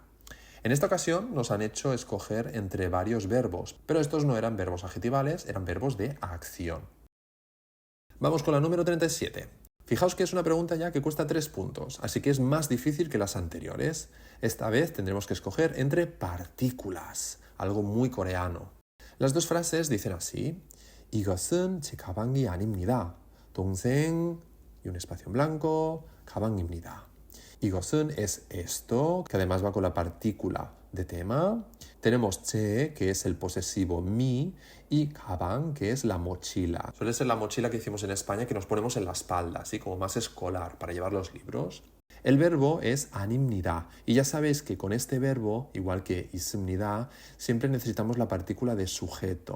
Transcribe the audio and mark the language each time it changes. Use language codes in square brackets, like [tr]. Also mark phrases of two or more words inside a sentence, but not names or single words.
[es] En esta ocasión nos han hecho escoger entre varios verbos, pero estos no eran verbos adjetivales, eran verbos de acción. Vamos con la número 37. Fijaos que es una pregunta ya que cuesta 3 puntos, así que es más difícil que las anteriores. Esta vez tendremos que escoger entre partículas, algo muy coreano. Las dos frases dicen así: [ko] 이것은 제 가방이 아닙니다. [es] 동생 y un espacio en blanco, [ko] 가방입니다. [es] 이것은 es esto, que además va con la partícula de tema. Tenemos 제, que es el posesivo mi, y 가방, que es la mochila. Suele ser la mochila que hicimos en España que nos ponemos en la espalda, así como más escolar, para llevar los libros. El verbo es 아닙니다, y ya sabéis que con este verbo, igual que 있습니다, siempre necesitamos la partícula de sujeto.